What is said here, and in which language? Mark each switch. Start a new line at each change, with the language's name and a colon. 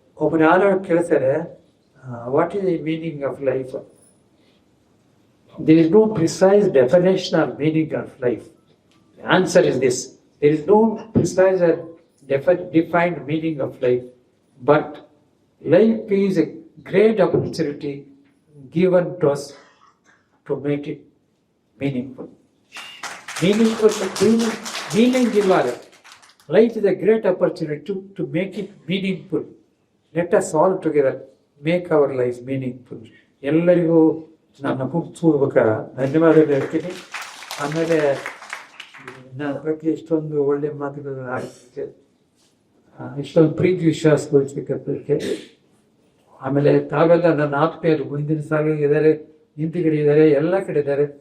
Kannada: ಒಬ್ಬರು ಯಾರು ಕೇಳ್ತಾರೆ,
English: What is the meaning of life? There is no precise definition or meaning of life. The answer is this: there is no precise and defined meaning of life, but life is a great opportunity given to us to make it meaningful. Meaning given. Life is a great opportunity to make it meaningful. Let us all together make our lives meaningful.
Kannada: ಎಲ್ಲರಿಗೂ ನನ್ನ ಪೂರ್ವಕ ಧನ್ಯವಾದಗಳು ಹೇಳ್ತೀನಿ. ಆಮೇಲೆ ನನ್ನ ಬಗ್ಗೆ ಇಷ್ಟೊಂದು ಒಳ್ಳೆ ಮಾತುಗಳನ್ನು ಆಡಲಿಕ್ಕೆ, ಇಷ್ಟೊಂದು ಪ್ರೀತಿ ವಿಶ್ವಾಸ ತೋರಿಸ್ಬೇಕಂತಕ್ಕೆ, ಆಮೇಲೆ ತಾವೆಲ್ಲ ನನ್ನ ಆತ್ಮೀಯರು ಮುಂದಿನ ಸಾಲಿದ್ದಾರೆ, ಹಿಂದಿಗಡೆ ಇದ್ದಾರೆ, ಎಲ್ಲ ಕಡೆ ಇದ್ದಾರೆ.